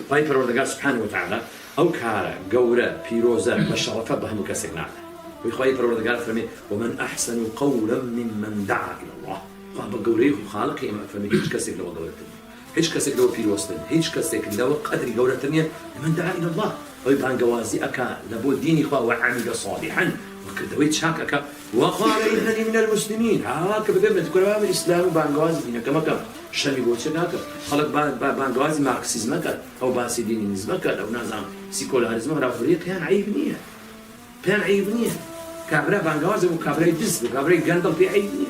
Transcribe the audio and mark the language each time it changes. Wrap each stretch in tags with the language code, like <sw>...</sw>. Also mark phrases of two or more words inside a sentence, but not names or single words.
<ckb>خی پەروەردگار</ckb> <ar>سبحانه وتعالى</ar> <ckb>ئەو کارە گەورە پیرۆزە بە شەڕەفە بە هەموو کەسێک ناکات. وخی پەروەردگار فەرمێ</ckb> <ar>ومن أحسن قولا ممن دعا إلى الله.</ar> <ckb>بە گەورەی خاڵقی ئێمە فەرمێ هیچ کەسێک لەوە گەورەتر نییە، هیچ کەسێک لەوە پیرۆزتر، هیچ کەسێک لەوە قەدری گەورەتر نییە</ckb> <ar>من دعا إلى الله.</ar> <ckb>ئەوەی بانگەوازی ئەکا لە بۆ دینی خوا</ckb> <ar>وعمل صالحا</ar> <ckb>وکردەوەی چاکەکە</ckb> <ar>وقال إنني من المسلمين.</ar> <ckb>هاکە بگەم لە کوێرەوە ئیسلام و بانگەوازی دینەکە مەکەم، شەمی بۆ چێ ناکەم. خەڵک بانگەوازی مارکسیزم مەکات، ئەو باسی دینیزم مەکات، ئەو نازانم سیکۆلاریزم هەراوفریە پێیان عیب نییە، پێیان عیب نییە. کابرا بانگەوازە و کابرای دز بوو، کابرای گەندەڵ پێ عیب نییە.</ckb>